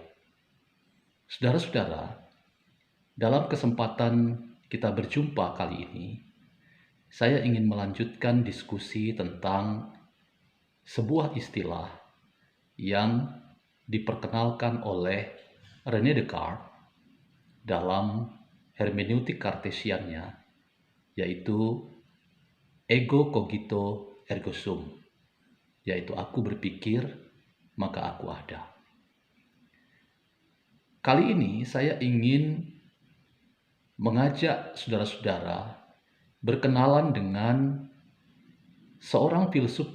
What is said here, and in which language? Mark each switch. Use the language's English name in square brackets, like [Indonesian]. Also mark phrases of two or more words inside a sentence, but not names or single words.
[Indonesian] Saudara-saudara, dalam kesempatan kita berjumpa kali ini, saya ingin melanjutkan diskusi tentang sebuah istilah yang diperkenalkan oleh René Descartes dalam hermeneutik kartesiannya, yaitu [Latin] ego cogito ergo sum, [Indonesian] yaitu aku berpikir maka aku ada. Kali ini saya ingin mengajak saudara-saudara berkenalan dengan seorang filsuf